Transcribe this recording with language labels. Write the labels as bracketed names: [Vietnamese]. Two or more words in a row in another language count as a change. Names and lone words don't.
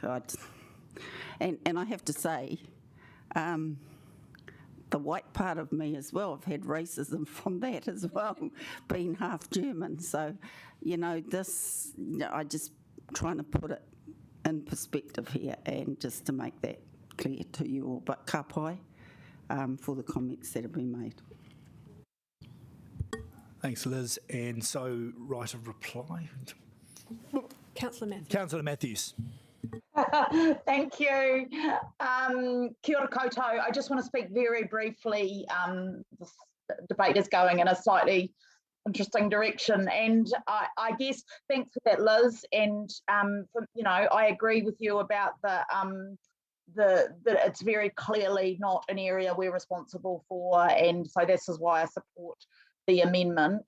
[English] And I have to say, the white part of me as well, I've had racism from that as well, being half German. So, I just trying to put it in perspective here and just to make that clear to you all. But [Māori] ka pai [English] for the comments that have been made. Thanks, Liz. And so, right of reply? Councillor Matthews. Councillor Matthews. Thank you. [Māori] Kia ora koutou. [English] I just want to speak very briefly. This debate is going in a slightly interesting direction, and I guess thanks for that, Liz. And I agree with you about that it's very clearly not an area we're responsible for, and so this is why I support the amendment.